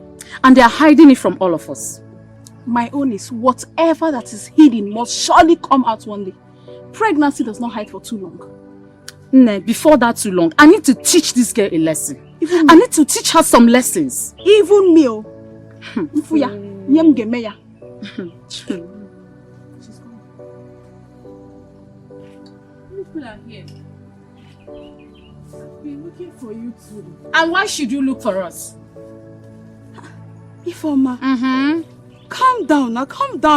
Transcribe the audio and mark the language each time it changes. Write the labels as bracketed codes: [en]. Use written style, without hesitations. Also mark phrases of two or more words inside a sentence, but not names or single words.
[en] And they are hiding it from all of us. My own is whatever that is hidden must surely come out one day. Pregnancy does not hide for too long. Nah, before that too long, I need to teach this girl a lesson. I need to teach her some lessons. Even me, Mfuya, nyem gemeya. People are here. I've been looking for you too. And why should you look for us? Ifeoma. Calm down now, calm down.